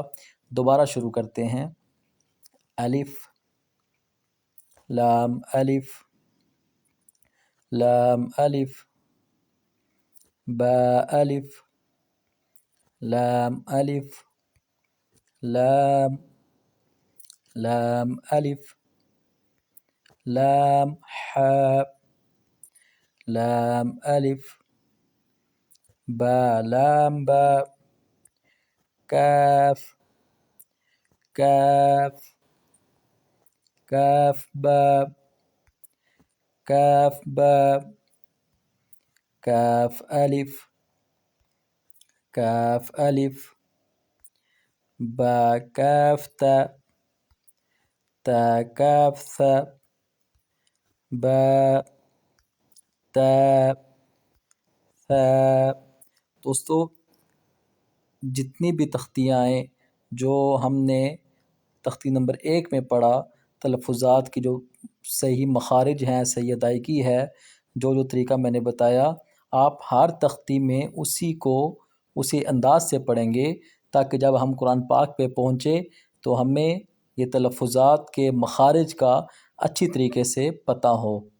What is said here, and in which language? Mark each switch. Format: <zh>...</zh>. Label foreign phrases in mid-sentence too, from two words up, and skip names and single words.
<ur>دوبارہ شروع کرتے ہیں۔ الف، لام الف، لام الف، با الف، لام الف، لام، لام الف، لام ح، لام الف، با لام با، کاف، کاف، کاف با، کاف با، کاف الف، کاف الف، با کاف تا، تا کاف ثا، با تا ثا۔ دوستو جتنی بھی تختیاں آئیں جو ہم نے تختی نمبر 1 میں پڑھا، تلفظات کی جو صحیح مخارج ہیں، صحیح ادائیگی ہے، جو طریقہ میں نے بتایا، آپ ہر تختی میں اسی انداز سے پڑھیں گے تاکہ جب ہم قرآن پاک پہ پہنچے تو ہمیں یہ تلفظات کے مخارج کا اچھی طریقے سے پتہ ہو۔</ur>